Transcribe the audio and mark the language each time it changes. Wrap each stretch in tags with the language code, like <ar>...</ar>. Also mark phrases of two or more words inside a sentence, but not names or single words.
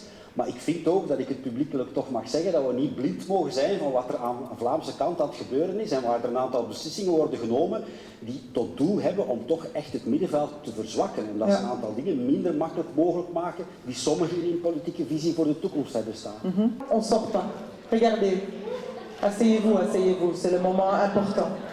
<nl>Maar ik vind ook dat ik het publiekelijk toch mag zeggen dat we niet blind mogen zijn van wat er aan de Vlaamse kant aan het gebeuren is en waar er een aantal beslissingen worden genomen die tot doel hebben om toch echt het middenveld te verzwakken. En dat ze een aantal dingen minder makkelijk mogelijk maken die sommigen in politieke visie voor de toekomst hebben staan.</nl> <fr>On sort pas. Regardez. Asseyez-vous, asseyez-vous. C'est le moment important.</fr>